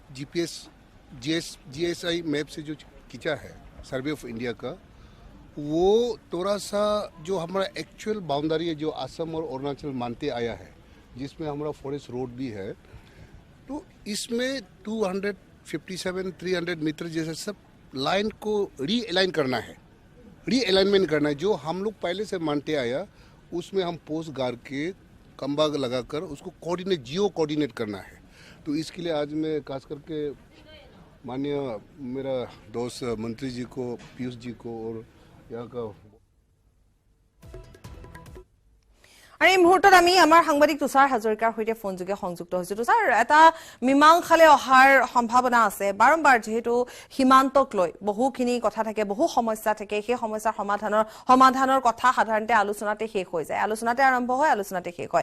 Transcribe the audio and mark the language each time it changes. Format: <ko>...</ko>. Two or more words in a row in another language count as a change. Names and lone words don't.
<hi>GSI मैप से जो खींचा है सर्वे ऑफ इंडिया का, वो थोड़ा सा जो हमारा</hi> <en>actual boundary</en> <hi>है जो असम और अरुणाचल मानते आया है, जिसमें हमारा</hi> <en>forest road</en> <hi>भी है, तो इसमें 257-300 मीटर जैसे सब लाइन को रीअलाइन करना है, रीअलाइनमेंट करना है। जो हम लोग पहले से मानते आया उसमें हम पोस्ट गाड़ के खंबा लगाकर उसको</hi> <en>geo coordinate</en> <hi>करना है। तो इसके लिए आज मैं खास करके माननीय मेरा दोस्त मंत्री जी को, पीयूष जी को और यहाँ का</hi> <as>আৰু এই মুহূৰ্তত আমি আমাৰ সাংবাদিক তুষাৰ হাজৰিকাৰ সৈতে ফোনযোগে সংযুক্ত হৈছো। তুষাৰ, এটা মীমাংসালে অহাৰ সম্ভাৱনা আছে। বাৰম্বাৰ যিহেতু সীমান্তক লৈ বহুখিনি কথা থাকে, বহু সমস্যা থাকে, সেই সমস্যাৰ সমাধানৰ কথা সাধাৰণতে আলোচনাতে শেষ হৈ যায়, আলোচনাতে আৰম্ভ হয়, আলোচনাতে শেষ হয়।</as>